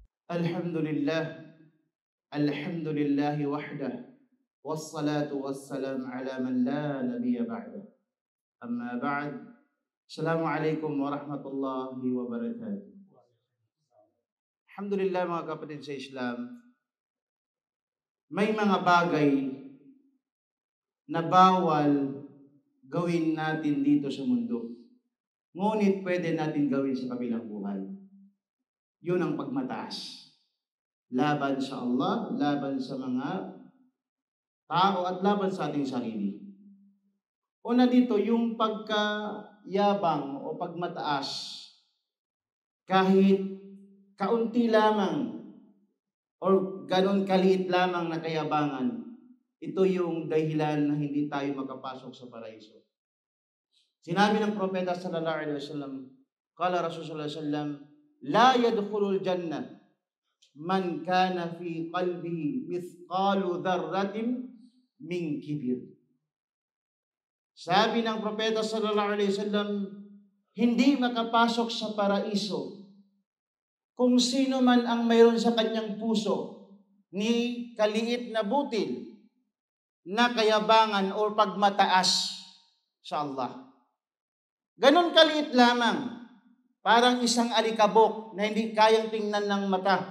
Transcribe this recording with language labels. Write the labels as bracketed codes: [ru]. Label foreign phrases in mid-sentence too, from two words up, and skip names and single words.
[ar] الحمد لله، الحمد لله وحده، والصلاة والسلام على من لا نبي بعده. أما بعد. السلام عليكم ورحمة الله وبركاته. [tl] Alhamdulillah mga kapatid sa Islam, may mga bagay na bawal gawin natin dito sa mundo. Ngunit pwede natin gawin sa kabilang buhay. Yun ang pagmataas. Laban sa Allah, laban sa mga tao at laban sa ating sarili. Una dito, yung pagkayabang o pagmataas, kahit kaunti lamang o ganon kaliit lamang na kayabangan, ito yung dahilan na hindi tayo makapasok sa paraiso. Sinabi ng propeta [ar] صلى الله عليه وسلم قال رسول الله صلى الله عليه وسلم لا يدخل الجنة من كان في قلبه مثقال ذرة من كبر. [tl] Sabi ng propeta [ar] صلى الله عليه وسلم, [tl] hindi makapasok sa paraiso kung sino man ang mayroon sa kanyang puso ni kaliit na butil na kayabangan o pagmataas sa Allah. Ganon kaliit lamang, parang isang alikabok na hindi kayang tingnan ng mata.